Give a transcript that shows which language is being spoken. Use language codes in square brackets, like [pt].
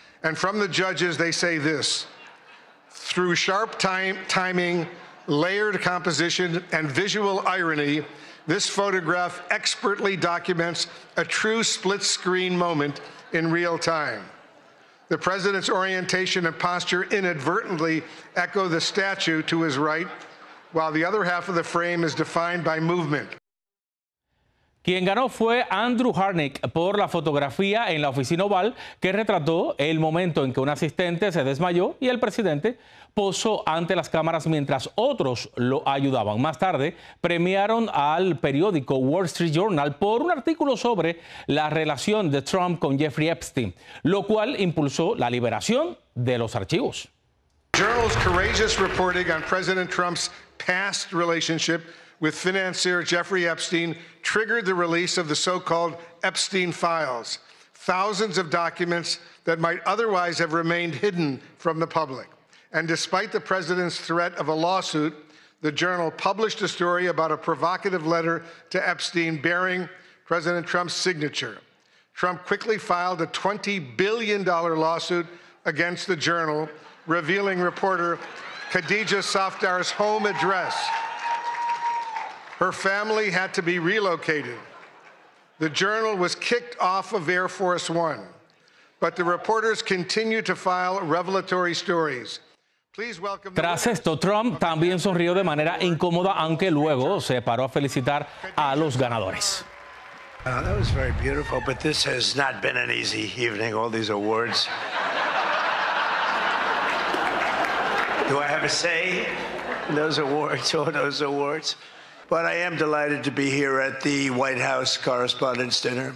[en] And from the judges, they say this: through sharp timing, layered composition, and visual irony, this photograph expertly documents a true split-screen moment in real time. The president's orientation and posture inadvertently echo the statue to his right, while the other half of the frame is defined by movement. [es] Quien ganó fue Andrew Harnick por la fotografía en la oficina oval que retrató el momento en que un asistente se desmayó y el presidente posó ante las cámaras mientras otros lo ayudaban. Más tarde, premiaron al periódico Wall Street Journal por un artículo sobre la relación de Trump con Jeffrey Epstein, lo cual impulsó la liberación de los archivos. [en] Journal's courageous reporting on President Trump's past relationship with financier Jeffrey Epstein triggered the release of the so-called Epstein files, thousands of documents that might otherwise have remained hidden from the public. And despite the president's threat of a lawsuit, the Journal published a story about a provocative letter to Epstein bearing President Trump's signature. Trump quickly filed a $20 billion lawsuit against the Journal, revealing reporter Khadija Safdar's home address. Her family had to be relocated. The Journal was kicked off of Air Force One, but the reporters continued to file revelatory stories. Please welcome. [es] Tras esto, Trump también sonrió de manera incómoda, aunque luego se paró a felicitar a los ganadores. [en] Oh, that was very beautiful, but this has not been an easy evening. All these awards. Do I have a say in those awards, all those awards? But I am delighted to be here at the White House Correspondents' Dinner.